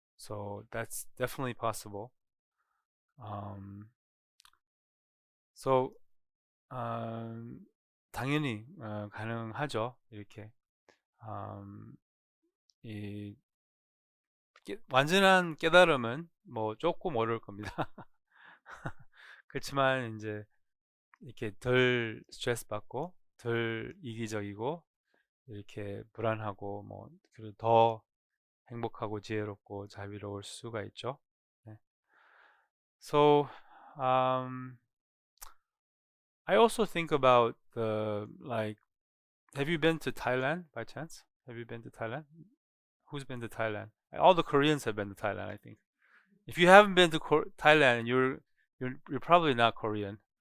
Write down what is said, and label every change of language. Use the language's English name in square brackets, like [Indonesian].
[English] So that's definitely possible. Um, so [Korean] 당연히 가능하죠. 이렇게 음, 이 완전한 깨달음은 뭐 조금 어려울 겁니다. 그렇지만 이제 이렇게 덜 스트레스 받고 덜 이기적이고 이렇게 불안하고 뭐 그리고 더 행복하고 지혜롭고 자비로울 수가 있죠. 네. [English] So I also think about the like have you been to Thailand by chance? Have you been to Thailand? Who's been to Thailand? All the Koreans have been to Thailand, I think. If you haven't been to Thailand, you're probably not Korean.